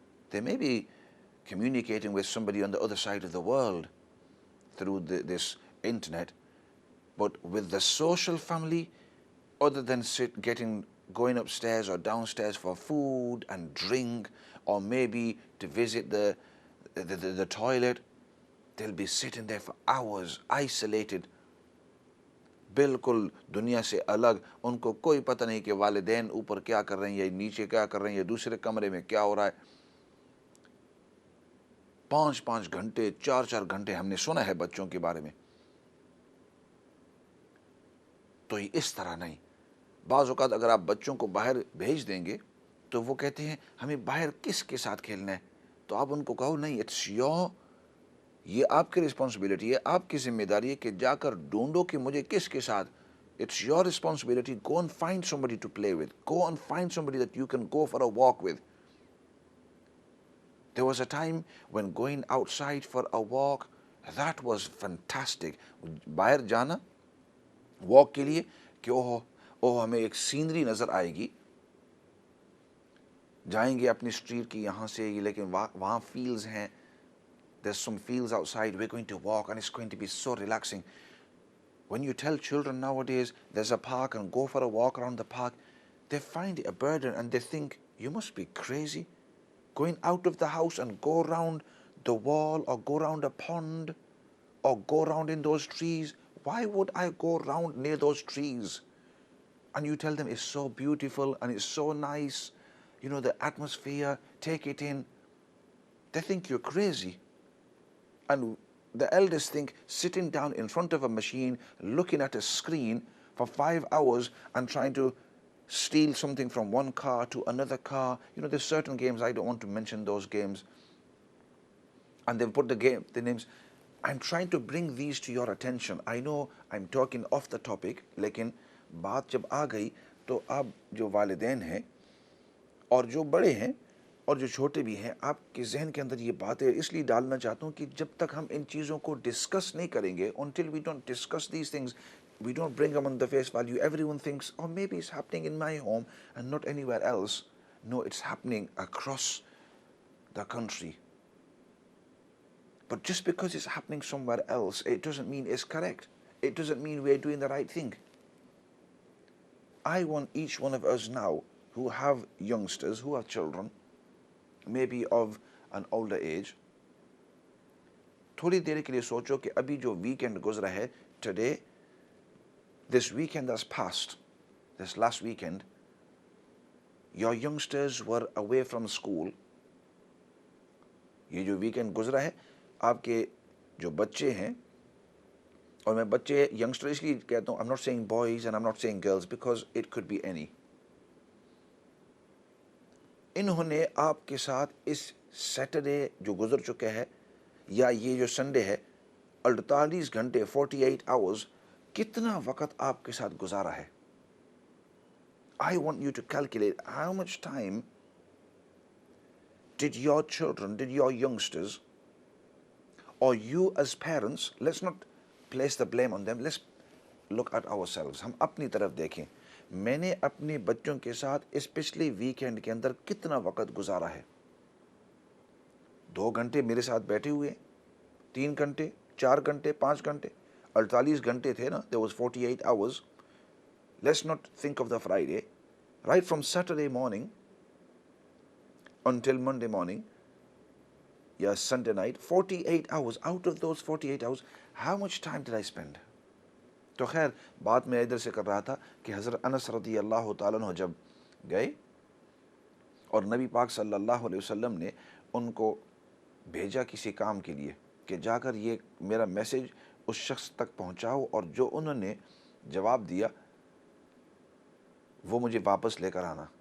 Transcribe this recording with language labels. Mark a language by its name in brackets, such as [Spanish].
[English] They may be communicating with somebody on the other side of the world through this internet, but with the social family, other than going upstairs or downstairs for food and drink, or maybe to visit the toilet, they'll be sitting there for hours, isolated, [Urdu] بالکل دنیا سے الگ. ان کو کوئی پتہ نہیں کہ والدین اوپر کیا کر رہے ہیں یا نیچے کیا کر رہے ہیں یا دوسرے کمرے میں کیا ہو رہا ہے. 5-5 گھنٹے 4-4 گھنٹے ہم نے سنا ہے بچوں کے بارے میں. تو یہ اس طرح نہیں. بعض اوقات اگر آپ بچوں کو باہر بھیج دیں گے تو وہ کہتے ہیں ہمیں باہر کس کے ساتھ کھیلنا ہے. تو آپ ان کو کہو نہیں، [English] it's your, [Urdu] یہ آپ کی رسپانسبلٹی ہے، آپ کی ذمہ داری ہے کہ جا کر ڈھونڈو کہ مجھے کس کے ساتھ. [English] It's your responsibility. Go and find somebody to play with. Go and find somebody that you can go for a walk with. There was a time when going outside for a walk, that was fantastic. [Urdu] باہر جانا walk کے لیے کہ اوہ ہمیں ایک scenery نظر آئے گی، جائیں گے اپنی اسٹریٹ کی یہاں سے, لیکن وہاں فیلڈز ہیں, [English] there's some fields outside, we're going to walk and it's going to be so relaxing. When you tell children nowadays there's a park and go for a walk around the park, they find it a burden and they think, you must be crazy going out of the house and go around the wall or go around a pond or go around in those trees. Why would I go around near those trees? And you tell them it's so beautiful and it's so nice, the atmosphere, take it in. They think you're crazy. And the elders think sitting down in front of a machine, looking at a screen for 5 hours and trying to steal something from one car to another car. There's certain games, I don't want to mention those games. And they've put the names. I'm trying to bring these to your attention. I know I'm talking off the topic, [Urdu] لیکن بات جب آ گئی تو اب جو والدین ہیں اور جو بڑے ہیں اور جو چھوٹے بھی ہیں, آپ کے ذہن کے اندر یہ باتیں اس لیے ڈالنا چاہتا ہوں کہ جب تک ہم ان چیزوں کو ڈسکس نہیں کریں گے, [English] until we don't discuss these things, we don't bring them on the face value, everyone thinks, oh, maybe it's happening in my home and not anywhere else. No, it's happening across the country. But just because it's happening somewhere else, it doesn't mean it's correct. It doesn't mean we're doing the right thing. I want each one of us now who have youngsters, who have children, maybe of an older age, [Urdu] تھوڑی دیر کے لیے سوچو کہ ابھی جو weekend گزرا ہے, [English] today, this weekend that's passed, this last weekend, your youngsters were away from school. [Urdu] یہ جو ویکینڈ گزرا ہے, آپ کے جو بچے ہیں, اور میں بچے ینگسٹر اس لیے کہتا ہوں, [English] I'm not saying boys and I'm not saying girls because it could be any. [Urdu] انہوں نے آپ کے ساتھ اس سیٹرڈے جو گزر چکے ہے یا یہ جو سنڈے ہے, 48 گھنٹے 48 hours, کتنا وقت آپ کے ساتھ گزارا ہے. [English] I want you to calculate how much time did your children, did your youngsters, or you as parents, let's not place the blame on them, let's look at ourselves. [Urdu] ہم اپنی طرف دیکھیں, میں نے اپنے بچوں کے ساتھ اس پچھلے ویکینڈ کے اندر کتنا وقت گزارا ہے. 2 گھنٹے میرے ساتھ بیٹھے ہوئے, 3 گھنٹے, 4 گھنٹے, 5 گھنٹے, 48 گھنٹے تھے نا, [English] there was 48 hours. Let's not think of the Friday, right from Saturday morning until Monday morning, yeah, Sunday night, 48 hours. Out of those 48 hours, how much time did I spend? [Urdu] تو خیر بات میں ادھر سے کر رہا تھا کہ حضرت انس رضی اللہ تعالیٰ عنہ جب گئے اور نبی پاک صلی اللہ علیہ وسلم نے ان کو بھیجا کسی کام کے لیے کہ جا کر یہ میرا میسج اس شخص تک پہنچاؤ, اور جو انہوں نے جواب دیا وہ مجھے واپس لے کر آنا.